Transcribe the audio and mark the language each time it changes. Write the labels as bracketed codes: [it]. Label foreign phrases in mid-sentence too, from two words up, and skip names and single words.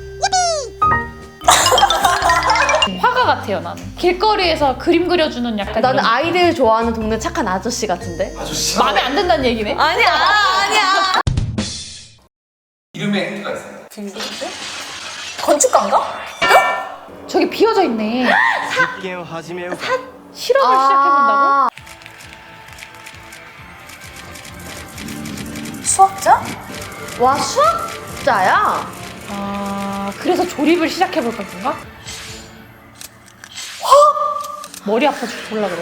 [ko] 화가 같아요 나는. 길거리에서 그림 그려주는 약간 나는 이런- 아이들 좋아하는 동네 착한 아저씨 같은데? 아저씨. 마음에 안 든다는 얘기네. 아니야. 이름에 힌트가 있습니다. 빌딩들? 건축가인가? 저기 비어져 있네. [ja] 実験を始めようか [ko] 실험을 시작해본다고? 수학자? 와 수학자야? 그래서 조립을 시작해볼까 그런가? 머리 아파 죽을라 그래.